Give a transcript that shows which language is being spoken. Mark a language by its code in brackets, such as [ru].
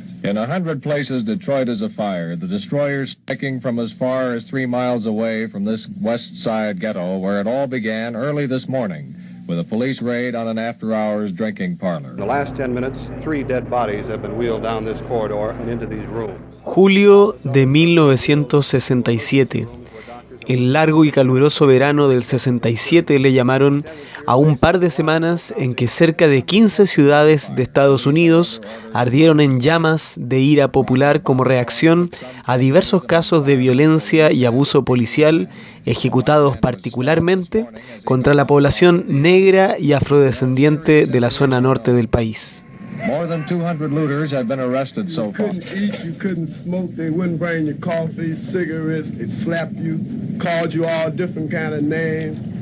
[en] In 100 places, Detroit is afire. The destroyers striking from as far as 3 miles away from this West Side ghetto, where it all began early this morning with a police raid on an after-hours drinking parlor. In the last 10 minutes, 3 dead bodies have been wheeled down this corridor and into these rooms. [es] Julio de 1967. El largo y caluroso verano del 67 le llamaron a un par de semanas en que cerca de 15 ciudades de Estados Unidos ardieron en llamas de ira popular como reacción a diversos casos de violencia y abuso policial ejecutados particularmente contra la población negra y afrodescendiente de la zona norte del país. [en] More than 200 looters have been arrested so far. You couldn't eat, you couldn't smoke, they wouldn't bring you coffee, cigarettes, they slapped you, called you all different kind of names.